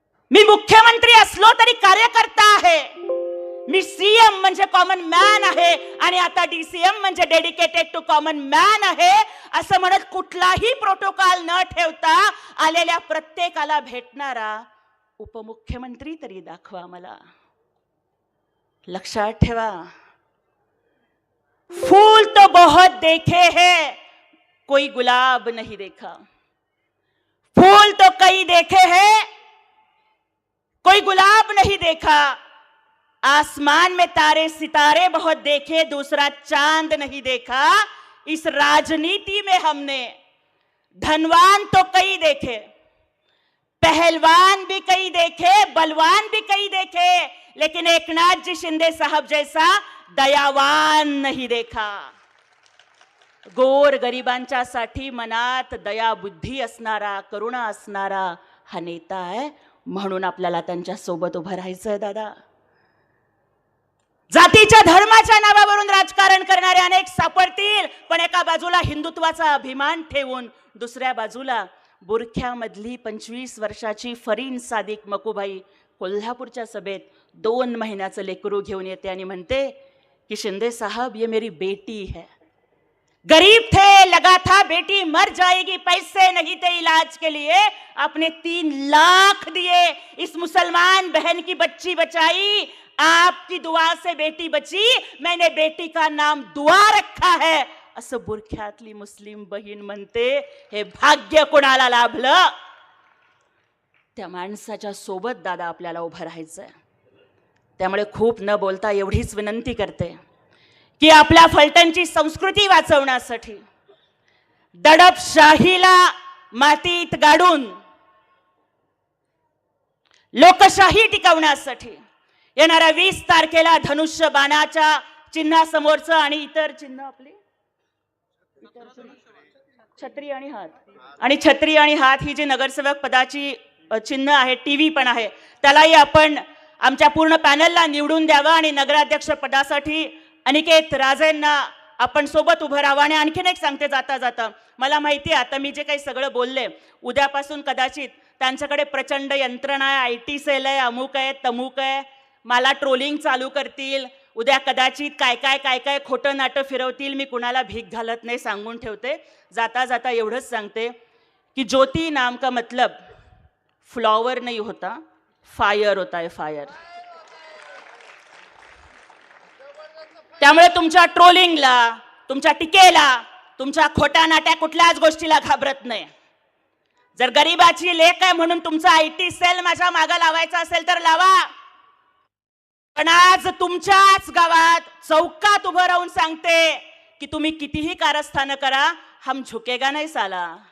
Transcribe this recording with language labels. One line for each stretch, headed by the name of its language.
Marathi: मी मुख्यमंत्री असलो तरी कार्यकर्ता आहे. मी CM म्हणजे कॉमन मॅन आहे आणि आता DCM म्हणजे डेडिकेटेड टू कॉमन मॅन आहे असं म्हणत कुठलाही प्रोटोकॉल न ठेवता आलेल्या प्रत्येकाला भेटणारा उपमुख्यमंत्री तरी दाखवा मला. लक्षात ठेवा,
Hindi: फूल तो बहुत देखे हैं कोई गुलाब नहीं देखा. फूल कई देखे हैं, कोई गुलाब नहीं देखा। आसमान में तारे सितारे बहुत देखे, दूसरा चांद नहीं देखा। इस राजनीति में हमने धनवान तो कई देखे, पहलवान भी कई देखे, बलवान भी कई देखे, लेकिन एकनाथ जी शिंदे साहब जैसा दयावान नहीं देखा।
Marathi: गोर गरिबांच्या साठी मनात दया बुद्धी असणारा, करुणा असणारा हा नेता आहे, म्हणून आपल्याला त्यांच्या सोबत उभं राहायचंय दादा. जातीच्या धर्माच्या नावावरून राजकारण करणारे अनेक सापडतील, पण एका बाजूला हिंदुत्वाचा अभिमान ठेवून दुसऱ्या बाजूला बुरख्यामधली 25 वर्षाची फरीन सादिक मकुबाई कोल्हापूरच्या सभेत 2 महिन्याचं लेकरू घेऊन येते आणि म्हणते कि शिंदे
Hindi: साहब ये मेरी बेटी है. गरीब थे, लगा था बेटी मर जाएगी, पैसे नहीं थे इलाज के लिए, आपने 3 लाख दिए, इस मुसलमान बहन की बच्ची बचाई, आपकी दुआ से बेटी बची, मैंने बेटी का नाम दुआ रखा है,
Marathi: असं बुरख्यातली मुस्लिम बहीण म्हणते. हे भाग्य कोणाला लाभलं? त्या माणसाच्या सोबत दादा आपल्याला उभं राहायचंय. त्यामुळे खूप न बोलता एवढीच विनंती करते की आपल्या फलटणची संस्कृती वाचवण्यासाठी, दडपशाहीला मातीत गाडून लोकशाही टिकवण्यासाठी येणाऱ्या 20 तारखेला धनुष्य बाणाच्या चिन्हासमोरचं आणि इतर चिन्ह आपले छत्री आणि हात, आणि छत्री आणि हात ही जी नगरसेवक पदाची चिन्ह आहे, टीव्ही पण आहे, त्यालाही आपण आमच्या पूर्ण पॅनलला निवडून द्यावं आणि नगराध्यक्ष पदासाठी अनिकेत राजेंना आपण सोबत उभं राहावं. आणि आणखीन एक सांगते जाता जाता, मला माहिती आहे आता मी जे काही सगळं बोलले, उद्यापासून कदाचित त्यांच्याकडे प्रचंड यंत्रणा आहे, IT सेल आहे, अमुक आहे, तमुक आहे, मला ट्रोलिंग चालू करतील, उद्या कदाचित काय काय खोटं नाटं फिरवतील. मी कुणाला भीक घालत नाही, सांगून ठेवते. जाता जाता एवढंच सांगते की
Hindi: ज्योति नाम का मतलब फ्लॉवर नहीं होता, फायर होता है, फायर.
Marathi: त्यामुळे तुमच्या ट्रोलिंगला, तुमच्या टीकेला, तुमच्या खोट्या नाट्या कुठल्याच गोष्टीला घाबरत नाही. जर गरीबाची लेक आहे म्हणून तुमचा IT सेल माझ्या मागे लावायचा असेल तर लावा, पण आज तुमच्याच गावात चौकात उभं राहून सांगते की तुम्ही कितीही कारस्थानं करा,
Hindi: हम झुकेगा नाही साला.